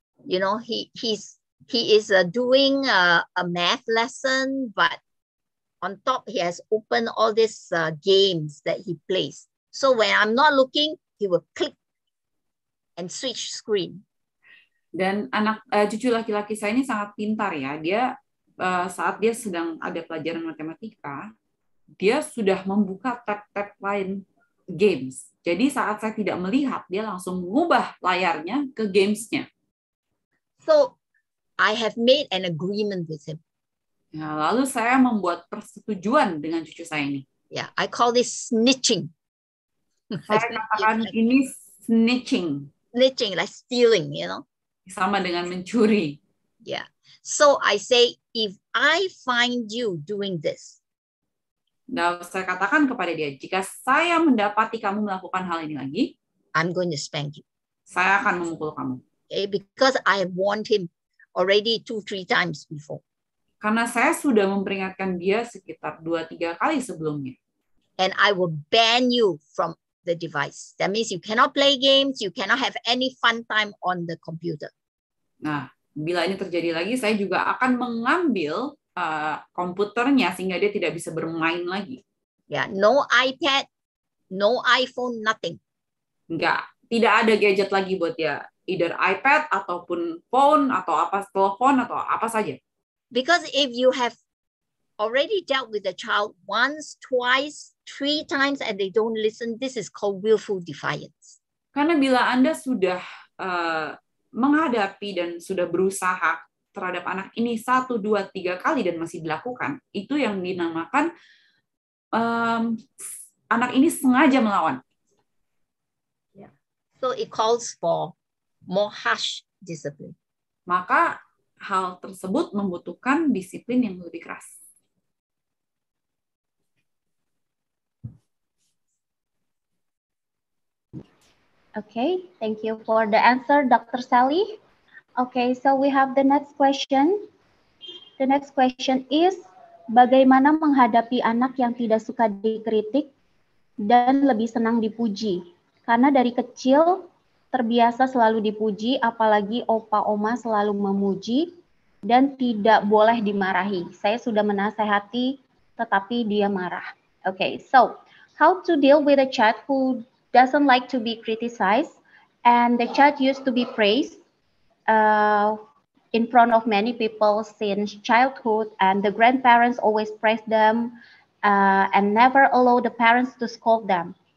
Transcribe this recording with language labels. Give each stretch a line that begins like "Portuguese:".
English: You know, he is doing a math lesson, but on top he has opened all these games that he plays. So when I'm not looking, he will click and switch screen.
Indonesian: Dan cucu laki-laki saya ini sangat pintar ya. Dia saat dia sedang ada pelajaran matematika, dia sudah membuka tab-tab lain games. Jadi saat saya tidak melihat, dia langsung mengubah layarnya ke games-nya.
English: So I have made an agreement with him.
Indonesian: Nah, lalu saya membuat persetujuan dengan cucu saya ini.
English: Yeah, I call this snitching.
Indonesian: Saya katakan ini snitching.
English: Snitching, like stealing, you know.
Indonesian: Sama dengan mencuri.
English: Yeah. So I say, if I find you doing this.
Indonesian: Nah, saya katakan kepada dia, jika saya mendapati kamu melakukan hal ini lagi,
English: I'm going to spank you.
Indonesian: Saya akan memukul kamu.
English: Okay, because I have warned him already 2-3 times before.
Indonesian: Karena saya sudah memperingatkan dia sekitar 2-3 kali sebelumnya.
English: And I will ban you from the device. That means you cannot play games, you cannot have any fun time on the computer.
Indonesian: Nah, bila ini terjadi lagi, saya juga akan mengambil komputernya sehingga dia tidak bisa bermain lagi.
English: Yeah, no iPad, no iPhone, nothing.
Indonesian: Enggak, tidak ada gadget lagi buat dia. Either iPad ataupun phone atau apa, telepon atau apa saja.
English: Because if you have already dealt with the child once, twice, 3 times and they don't listen, this is called willful defiance.
Indonesian: Karena bila Anda sudah menghadapi dan sudah berusaha terhadap anak ini 1, 2, 3 kali dan masih dilakukan, itu yang dinamakan anak ini sengaja melawan.
English: Yeah. So it calls for more harsh discipline.
Indonesian: Maka hal tersebut membutuhkan disiplin yang lebih keras.
English: Okay, thank you for the answer, Dr. Sally. Okay, so we have the next question. The next question is,
Indonesian: bagaimana menghadapi anak yang tidak suka dikritik dan lebih senang dipuji? Karena dari kecil terbiasa selalu dipuji, apalagi opa oma selalu memuji dan tidak boleh dimarahi. Saya sudah menasehati, tetapi dia marah.
English: Okay, so how to deal with a child who doesn't like to be criticized and the child used to be praised in front of many people since childhood, and the grandparents always praise them and never allow the parents to scold them.